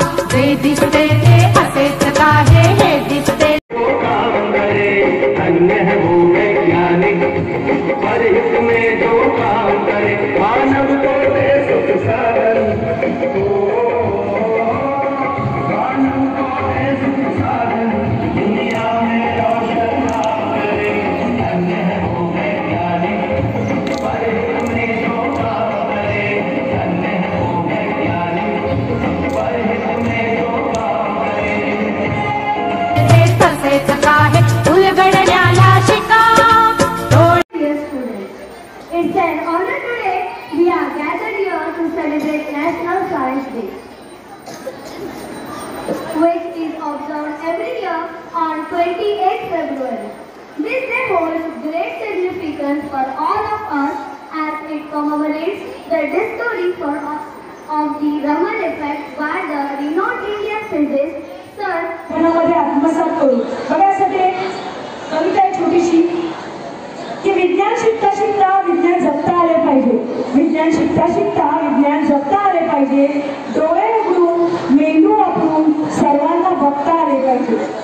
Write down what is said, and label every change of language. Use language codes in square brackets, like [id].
[mr] जे दिसते ते असेच आहे, हे दिसते. [hi] धन्य है वो वैज्ञानिक, परहित में जो काम करे, मानव को दे सुख साधन. मानव को दे सुख साधन, दुनिया में रोशन नाम करे. धन्य है वो वैज्ञानिक, परहित में जो काम करे. धन्य है वो वैज्ञानिक, परहित में जो काम करे. [mr] तसेच आहे उलगडण्याला शिका. [en] Dear students, it's an honor today we are gathered here to celebrate National Science Day, which is observed every year on 28th February. This day holds great significance for all of us as it commemorates the discovery of the Raman effect by the renowned Indian physicist Sir. [mr] मनामध्ये आत्मसात करू. बघायसाठी कविता आहे छोटीशी की विज्ञान शिकता शिकता विज्ञान जगता आले पाहिजे. विज्ञान शिकता शिकता विज्ञान जगता आले पाहिजे. डोळे उघडून मेंदू वापरून सर्वांना बघता आले पाहिजे.